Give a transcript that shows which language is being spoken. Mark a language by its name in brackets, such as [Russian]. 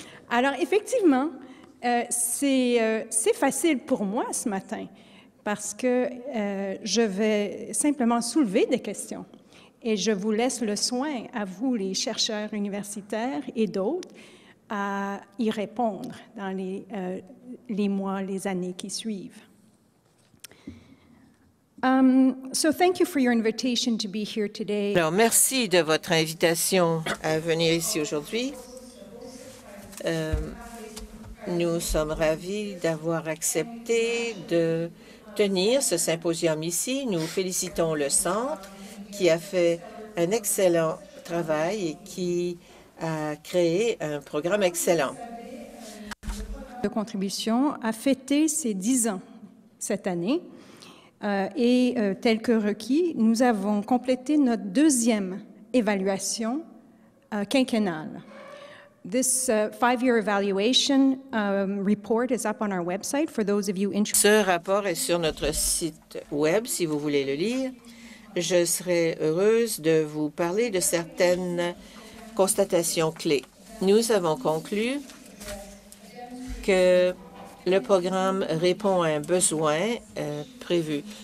[French] Alors, effectivement, c'est facile pour moi ce matin parce que je vais simplement soulever des questions et je vous laisse le soin, à vous, les chercheurs universitaires et d'autres, à y répondre dans les mois, les années qui suivent. [English] So thank you for your invitation to be here today. [French] Alors, merci de votre invitation à venir ici aujourd'hui. Nous sommes ravis d'avoir accepté de tenir ce symposium ici. Nous félicitons le Centre qui a fait un excellent travail et qui a créé un programme excellent. De contribution a fêté ses 10 ans cette année et tel que requis, nous avons complété notre deuxième évaluation quinquennale. [English] This 5-year evaluation report is up on our website for those of you interested. [French] Ce rapport est sur notre site web si vous voulez le lire. Je serai heureuse de vous parler de certaines constatations clés. Nous avons conclu que le programme répond à un besoin prévu.